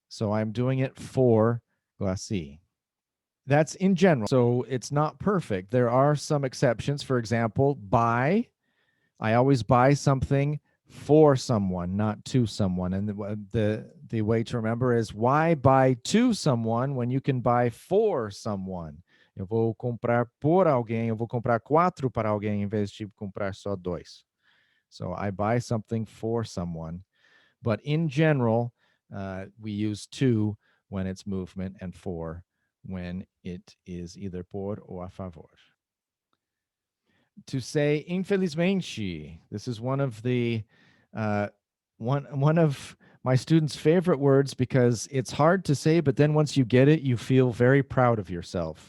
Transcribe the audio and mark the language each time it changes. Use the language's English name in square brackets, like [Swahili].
[English] So I'm doing it for Glacy. That's in general. So it's not perfect. There are some exceptions. For example, buy. I always buy something for someone, not to someone. And the way to remember is why buy to someone when you can buy for someone? [Portuguese] Eu vou comprar por alguém, eu vou comprar 4 para alguém em vez de comprar só 2. [English] So I buy something for someone. But in general, we use to when it's movement and for when it is either por or a favor. To say infelizmente, this is one of the one of my students' favorite words because it's hard to say, but then once you get it, you feel very proud of yourself.